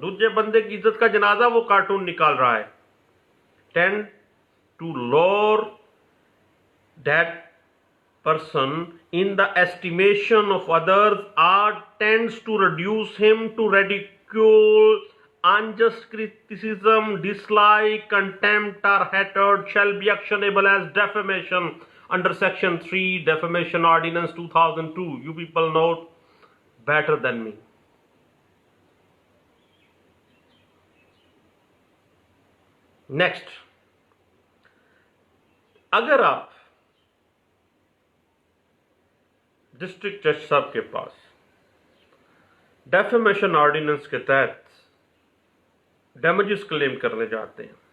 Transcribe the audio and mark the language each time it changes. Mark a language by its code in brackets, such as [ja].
[ur] دوسرے بندے کی عزت کا جنازہ وہ کارٹون نکال رہا ہے. [en] tend to lower that person in the estimation of others or tends to reduce him to ridicule, unjust criticism, dislike, contempt or hatred shall be actionable as defamation under Section 3 Defamation Ordinance 2002. You people know better than me. [ur] Next, اگر آپ district جج صاحب کے پاس defamation ordinance کے تحت damages کلیم کرنے جاتے ہیں